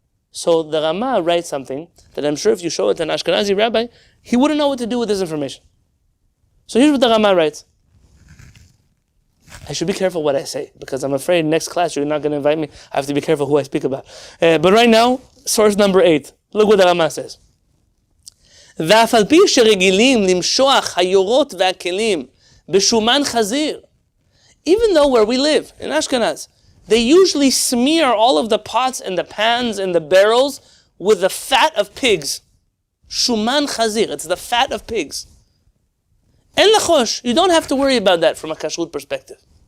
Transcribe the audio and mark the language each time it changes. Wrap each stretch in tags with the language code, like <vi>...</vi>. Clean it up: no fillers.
<en>So the Rama writes something that I'm sure if you show it to an Ashkenazi rabbi, he wouldn't know what to do with this information. So here's what the Rama writes. I should be careful what I say, because I'm afraid next class you're not going to invite me. I have to be careful who I speak about. But right now, source number 8. Look what the Rama says.</en> <he>ואף על פי שרגילים למשוח היורות והכלים בשומן חזיר.</he> <en>Even though where we live, in Ashkenaz, they usually smear all of the pots and the pans and the barrels with the fat of pigs. Shuman chazir, it's the fat of pigs.</en> <he>En lachosh,</he> <en>you don't have to worry about that from a kashrut perspective.</en>